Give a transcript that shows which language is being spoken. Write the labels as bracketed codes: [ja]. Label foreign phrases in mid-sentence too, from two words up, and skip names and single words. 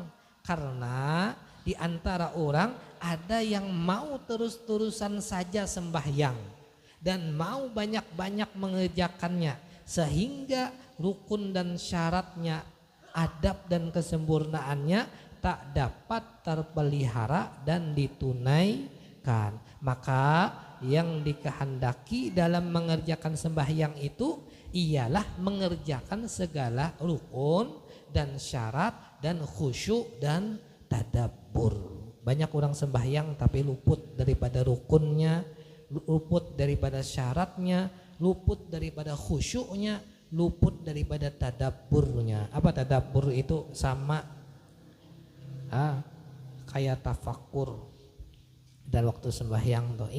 [id] Karena di antara orang ada yang mau terus-terusan saja sembahyang dan mau banyak-banyak mengerjakannya, sehingga rukun dan syaratnya, adab dan kesempurnaannya tak dapat terpelihara dan ditunaikan. Maka yang dikehendaki dalam mengerjakan sembahyang itu ialah mengerjakan segala rukun dan syarat dan khusyuk dan tadabbur. Banyak orang sembahyang tapi luput daripada rukunnya, luput daripada syaratnya, luput daripada khusyuknya, luput daripada tadabburnya. Apa tadabbur itu? Sama kayak tafakur dan waktu sembahyang tuh.